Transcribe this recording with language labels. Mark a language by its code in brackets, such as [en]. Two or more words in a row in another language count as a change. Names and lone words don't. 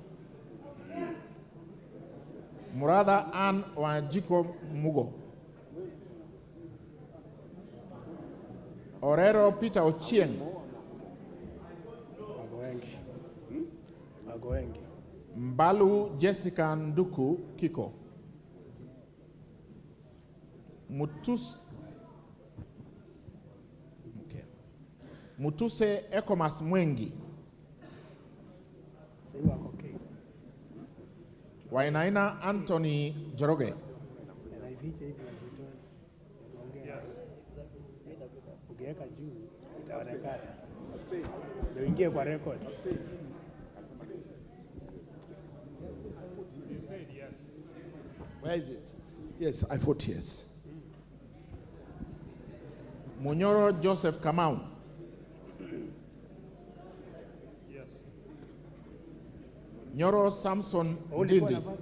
[sw] Murada Ann Wanjiko Mugo. Orero Peter Ochieng. Mbalu Jessica Nduku Kiko. Mutuse Ekomas Mwengi. Wainaina Anthony Joroge. Ukiweka juu itaonekana. Ndio ingie kwa record. [en] Where is it? Yes, I vote yes. Munyoro Joseph Kamau. Yes. Nyoro Samson Ndindi.